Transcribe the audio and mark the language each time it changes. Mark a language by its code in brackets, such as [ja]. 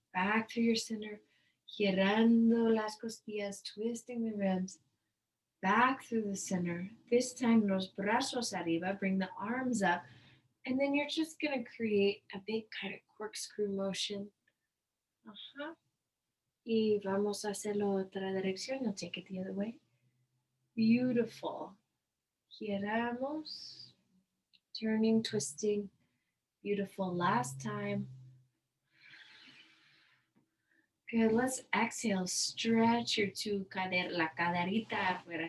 [en] Back to your center. [es] Girando las costillas, [en] twisting the ribs. Back through the center. This time, [es] los brazos arriba, [en] bring the arms up. And then you're just going to create a big kind of corkscrew motion. [es] Y vamos a hacerlo otra dirección. [en] You'll take it the other way. Beautiful. [es] Giramos. [en] Turning, twisting. Beautiful. Last time. Good. Let's exhale. Stretch your [es] la caderita afuera.